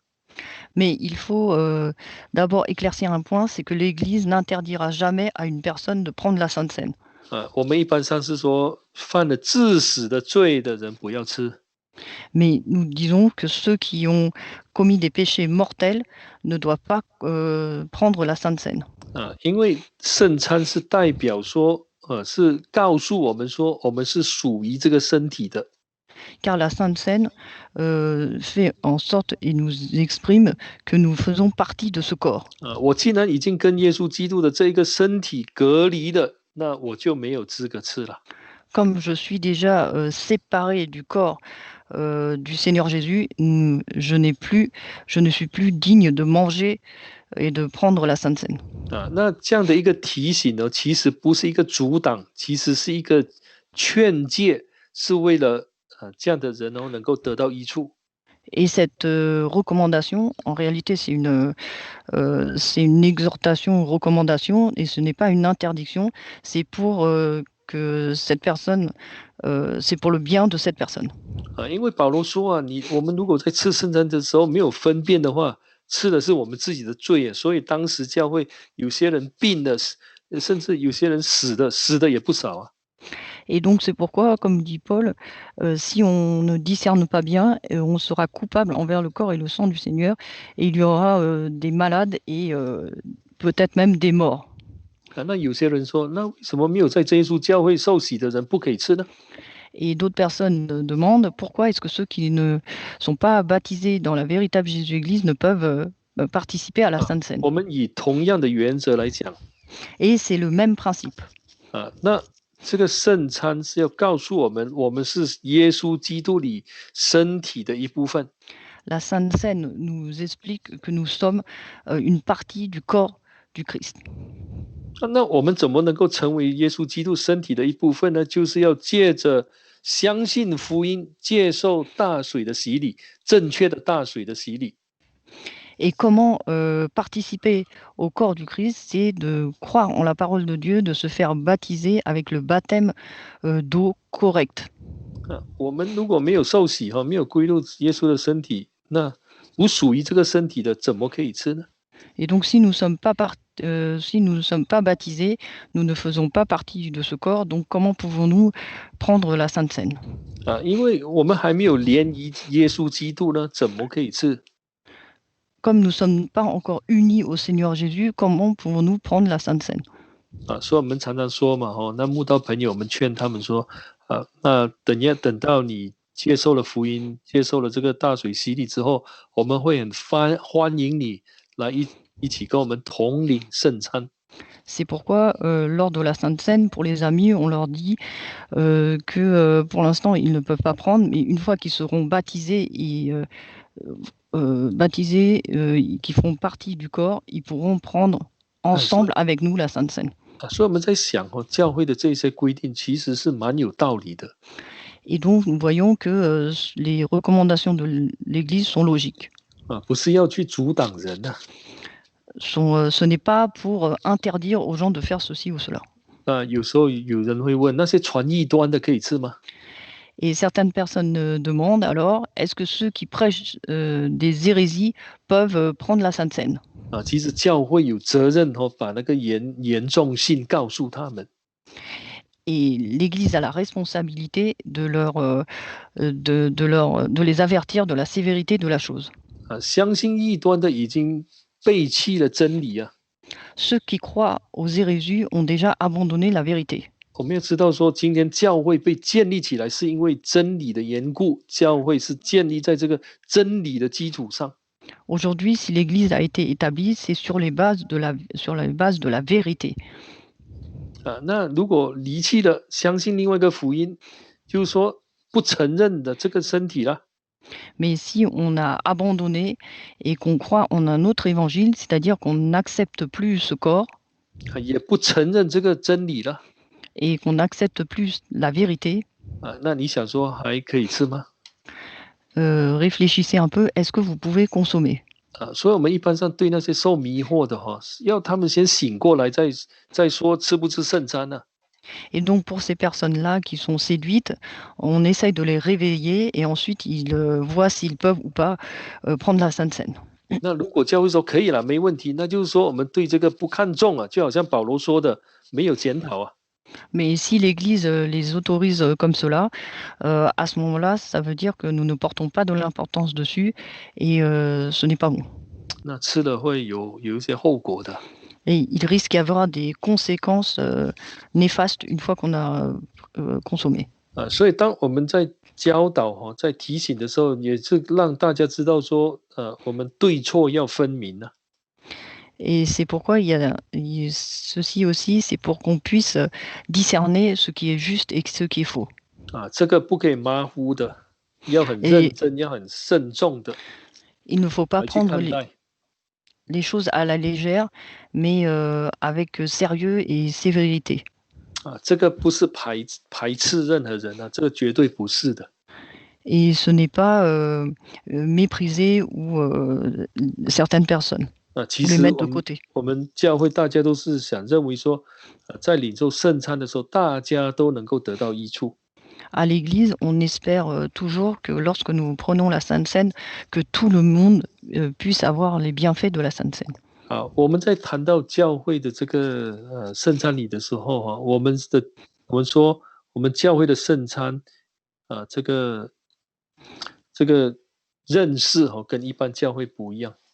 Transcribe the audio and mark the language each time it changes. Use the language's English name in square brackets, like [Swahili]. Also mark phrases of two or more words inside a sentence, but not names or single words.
[French] Mais il faut d'abord éclaircir un point, c'est que l'Église n'interdira jamais à une personne de prendre la Sainte Seine. [Chinese] 我们一般上是说犯了致死的罪的人不要吃。 [French] Mais nous disons que ceux qui ont commis des péchés mortels ne doivent pas prendre la Sainte Seine. [Chinese] 因为圣餐是代表说，是告诉我们说，我们是属于这个身体的。 [French] Car la Sainte Seine fait en sorte et nous exprime que nous faisons partie de ce corps. [Chinese] 我既然已经跟耶稣基督的这一个身体隔离了，那我就没有资格吃了。 [French] Comme je suis déjà séparé du corps du Seigneur Jésus, je ne suis plus digne de manger et de prendre la Sainte Seine. [Chinese] 那这样的一个提醒呢，其实不是一个阻挡，其实是一个劝诫，是为了这样的人能够得到益处。 [French] Et cette recommandation, en réalité, c'est une exhortation, une recommandation, et ce n'est pas une interdiction, c'est pour que cette personne, c'est pour le bien de cette personne. [Chinese] 因为保罗说我们如果在吃圣餐的时候没有分辨的话，吃的是我们自己的罪，所以当时教会有些人病了，甚至有些人死的也不少啊。 [French] Et donc c'est pourquoi, comme dit Paul, si on ne discerne pas bien, on sera coupable envers le corps et le sang du Seigneur, et il y aura des malades et peut-être même des morts. [Chinese] 那有些人说，那为什么没有在耶稣教会受洗的人不可以吃呢？ [French] Et d'autres personnes demandent pourquoi est-ce que ceux qui ne sont pas baptisés dans la véritable Jésus-Église ne peuvent participer à la Sainte Seine. [Chinese] 我们以同样的原则来讲， [French] Et c'est le même principe. [Chinese] 那这个圣餐是要告诉我们，我们是耶稣基督里身体的一部分。 [French] La Sainte Seine nous explique que nous sommes une partie du corps du Christ. [Chinese] 那我们怎么能够成为耶稣基督身体的一部分呢？就是要借着相信福音，接受大水的洗礼，正确的大水的洗礼。 [French] Et comment participer au corps du Christ, c'est de croire en la parole de Dieu, de se faire baptiser avec le baptême d'eau correct. [Chinese] 我们如果没有受洗没有归入耶稣的身体，那不属于这个身体的，怎么可以吃呢？ [French] Et donc, si nous ne sommes pas baptisés, nous ne faisons pas partie de ce corps. Donc, comment pouvons-nous prendre la Sainte Seine? [Chinese] 因为我们还没有连于耶稣基督呢，怎么可以吃？ [French] Comme nous ne sommes pas encore unis au Seigneur Jésus, comment pouvons-nous prendre la Sainte Seine? [Chinese] 所以我们常常说嘛，那慕道朋友，我们劝他们说，那等到你接受了福音，接受了这个大水洗礼之后，我们会很欢迎你来一起跟我们同领圣餐。 [French] C'est pourquoi, lors de la Sainte Seine, pour les amis, on leur dit que pour l'instant, ils ne peuvent pas prendre, mais une fois qu'ils seront baptisés, qui feront partie du corps, ils pourront prendre ensemble avec nous la Sainte Seine. [Chinese] 所以我们在想教会的这些规定其实是蛮有道理的。 [French] Et donc, nous voyons que les recommandations de l'Église sont logiques. [Chinese] 不是要去阻挡人啊。 [French] Ce n'est pas pour interdire aux gens de faire ceci ou cela. [Chinese] 有时候有人会问，那些传异端的可以吃吗？ [French] Et certaines personnes demandent alors, est-ce que ceux qui prêchent des hérésies peuvent prendre la Sainte Seine? [Chinese] 其实教会有责任把那个严重性告诉他们。 [French] Et l'Église a la responsabilité de les avertir de la sévérité de la chose. [Chinese] 相信异端的已经背弃了真理啊。 [French] Ceux qui croient aux hérésies ont déjà abandonné la vérité. [Chinese] 我们要知道说，今天教会被建立起来，是因为真理的缘故，教会是建立在这个真理的基础上。 [French] Aujourd'hui, si l'Église a été établie, c'est sur les bases sur la base de la vérité. [Chinese] 那如果离弃了，相信另外一个福音，就是说不承认的这个身体了。 [French] Mais si on a abandonné et qu'on croit en un autre évangile, c'est-à-dire qu'on n'accepte plus ce corps [Chinese] 也不承认这个真理了。 [French] et qu'on n'accepte plus la vérité, [Chinese] 那你想说还可以吃吗？ [French] réfléchissez un peu, est-ce que vous pouvez consommer? [Chinese] 所以我们一般上对那些受迷惑的要他们先醒过来，再说吃不吃圣餐呢、 [French] Et donc pour ces personnes-là qui sont séduites, on essaye de les réveiller et ensuite ils voient s'ils peuvent ou pas prendre la Sainte Seine. [Chinese] 那如果教会说可以了，没问题，那就是说我们对这个不看重啊，就好像保罗说的，没有检讨啊。 [French] Mais si l'Église les autorise comme cela, à ce moment-là, ça veut dire que nous ne portons pas de l'importance dessus et ce n'est pas bon. [Chinese] 那吃了会有一些后果的。 [French] Et il risque d'y avoir des conséquences néfastes une fois qu'on a consommé. [Chinese] 所以当我们在教导在提醒的时候，也是让大家知道说，我们对错要分明啊。 [French] Et c'est pourquoi ceci aussi, c'est pour qu'on puisse discerner ce qui est juste et ce qui est faux. [Chinese] 这个不可以马虎的，要很认真，要很慎重的。 [French] Il ne faut pas prendre les choses à la légère, mais avec sérieux et sévérité. [Chinese] 这个不是排斥任何人啊，这个绝对不是的。 [French] Et ce n'est pas mépriser ou certaines personnes. [Chinese] 其实 [French] les mettre de côté. [Chinese] 我们教会大家都是想认为说，在领受圣餐的时候，大家都能够得到益处。 [French] À l'Église, on espère toujours que lorsque nous prenons la Sainte Seine, que tout le monde puisse avoir les bienfaits de la Sainte Seine. [Chinese] 我们在谈到教会的这个圣餐礼的时候我们说我们教会的圣餐这个认识跟一般教会不一样。